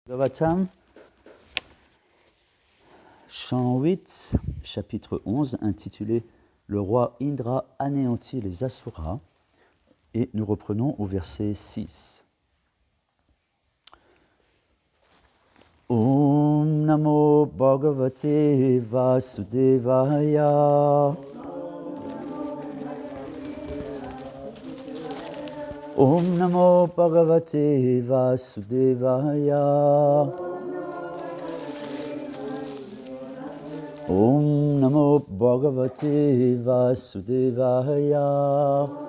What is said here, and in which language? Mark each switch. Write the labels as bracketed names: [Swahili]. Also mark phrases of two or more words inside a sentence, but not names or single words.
[French] Bhagavatam, chant 8, chapitre 11, intitulé « Le roi Indra anéantit les Asuras » et nous reprenons au verset 6. [Sanskrit] ॐ नमो भगवते वासुदेवाय ॐ नमो भगवते वासुदेवाय ॐ नमो भगवते वासुदेवाय